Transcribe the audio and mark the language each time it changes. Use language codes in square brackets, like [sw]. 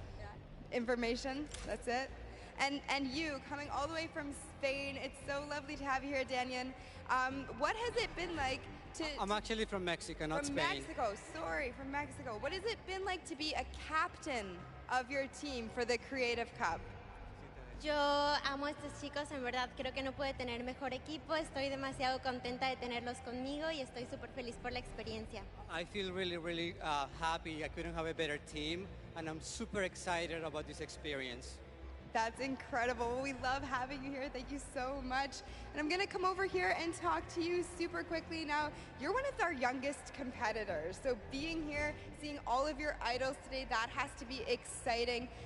[en] Yeah. Information, that's it. And you, coming all the way from Spain, it's so lovely to have you here, Daniel. What has it been like to... I'm actually from Mexico, not Spain. From Mexico, sorry, from Mexico. What has it been like to be a captain of your team for the Creative Cup? [es] Yo amo a estos chicos, en verdad creo que no puede tener mejor equipo, estoy demasiado contenta de tenerlos conmigo y estoy súper feliz por la experiencia. [en] I feel really happy. I couldn't have a better team, and I'm super excited about this experience. That's incredible. We love having you here. Thank you so much. And I'm going to come over here and talk to you super quickly. Now, you're one of our youngest competitors. So being here, seeing all of your idols today, that has to be exciting.